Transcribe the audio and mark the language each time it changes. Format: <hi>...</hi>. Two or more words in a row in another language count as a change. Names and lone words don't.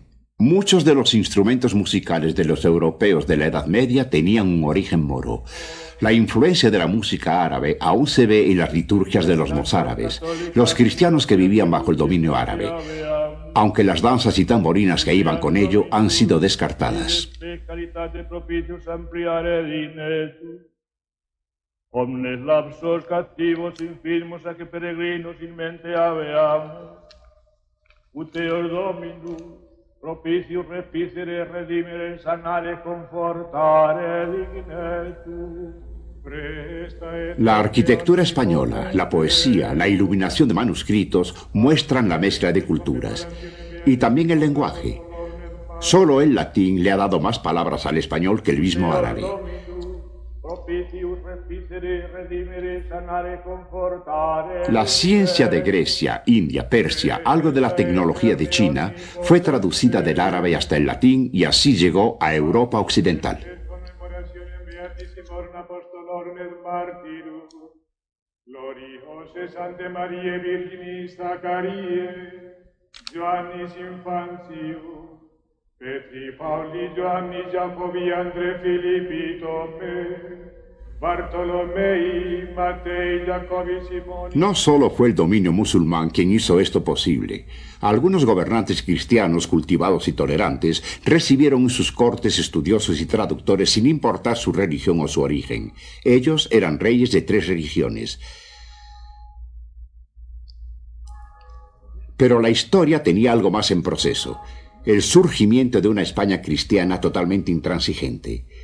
<es>Muchos de los instrumentos musicales de los europeos de la Edad Media tenían un origen moro. La influencia de la música árabe aún se ve en las liturgias de los mozárabes, los cristianos que vivían bajo el dominio árabe, aunque las danzas y tamborinas que iban con ello han sido descartadas.</es> <la>Omnes lapsos captivos infirmos a que peregrinos in mente aveamus, uteor Dominus, propicius reficere, redimere, sanare, confortare, dignetus.</la> <es>La arquitectura española, la poesía, la iluminación de manuscritos muestran la mezcla de culturas. Y también el lenguaje. Solo el latín le ha dado más palabras al español que el mismo árabe. La ciencia de Grecia, India, Persia, algo de la tecnología de China, fue traducida del árabe hasta el latín y así llegó a Europa occidental.</es> <la>Gloriose Sante Mariae Virginis Zaccarie, Ioannis Infantius, Petri Pauli, Ioannis Jacobi, Andre Filippi Tome, Bartolomei, Matei, Jacobi, Simoni.</la> <es>No solo fue el dominio musulmán quien hizo esto posible. Algunos gobernantes cristianos cultivados y tolerantes recibieron en sus cortes estudiosos y traductores sin importar su religión o su origen. Ellos eran reyes de 3 religiones. Pero la historia tenía algo más en proceso: el surgimiento de una España cristiana totalmente intransigente.</es>